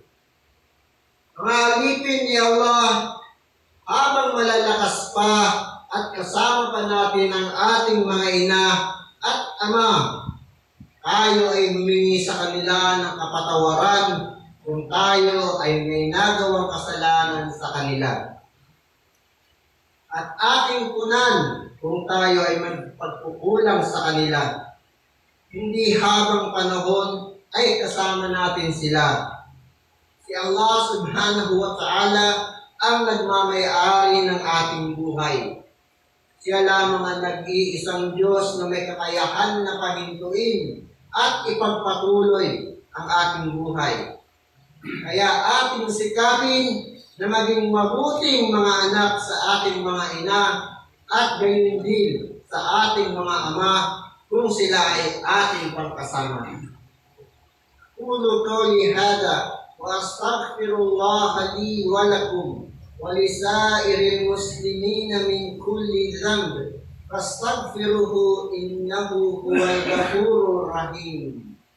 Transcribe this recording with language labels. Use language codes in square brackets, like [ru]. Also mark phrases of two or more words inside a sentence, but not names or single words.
[tl] Mga alipin ni Allah, habang malalakas pa at kasama pa natin ang ating mga ina at ama, tayo ay humingi sa kanila ng kapatawaran kung tayo ay may nagawang kasalanan sa kanila. At ating punan kung tayo ay magpagkukulang sa kanila. Hindi habang panahon ay kasama natin sila. Si Allah [ar] سبحانه وتعالى [tl] ang nagmamayari ng ating buhay. Siya lamang ang nag-iisang Diyos na may kakayahan na pahintuin at ipagpatuloy ang ating buhay. Kaya ating sikapin na maging mabuting mga anak sa ating mga ina at gayon din sa ating mga ama kung sila ay ating pagkasama. [ar] قولوا قولي هذا وأستغفر الله لي ولكم ولسائر المسلمين من كل ذنب فاستغفروه إنه هو الغفور الرحيم.